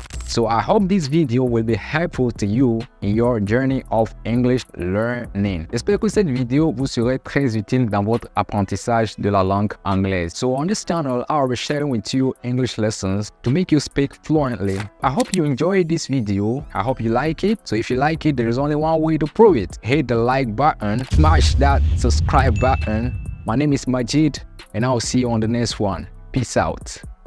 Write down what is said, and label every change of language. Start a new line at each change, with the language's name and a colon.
English: So I hope this video will be helpful to you in your journey of English learning.
French: J'espère que cette vidéo vous sera très utile dans votre apprentissage de la langue anglaise.
English: So on this channel, I'll be sharing with you English lessons to make you speak fluently. I hope you enjoyed this video. I hope you like it. So if you like it, there is only one way to prove it. Hit the like button, smash that subscribe button. My name is Majid, and I'll see you on the next one. Peace out.